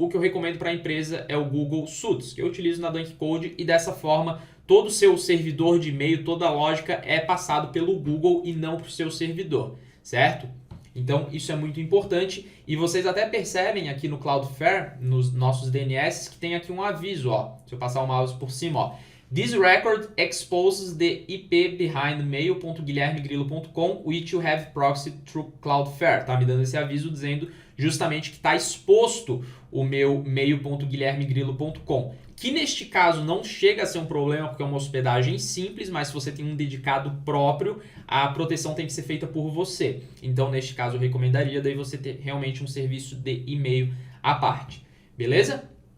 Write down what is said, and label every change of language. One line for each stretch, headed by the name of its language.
Portuguese: O que eu recomendo para a empresa é o Google Suites, que eu utilizo na Dunk Code e dessa forma todo o seu servidor de e-mail, toda a lógica é passado pelo Google e não para o seu servidor, certo? Então isso é muito importante e vocês até percebem aqui no Cloudflare, nos nossos DNS, que tem aqui um aviso, ó. Se eu passar o mouse por cima, ó.
English: This record exposes the IP behind mail.guilhermegrilo.com which you have proxied through Cloudflare.
Portuguese: Tá me dando esse aviso dizendo justamente que está exposto o meu mail.guilhermegrilo.com, que neste caso não chega a ser um problema porque é uma hospedagem simples, mas se você tem um dedicado próprio, a proteção tem que ser feita por você. Então, neste caso, eu recomendaria daí você ter realmente um serviço de e-mail à parte. Beleza?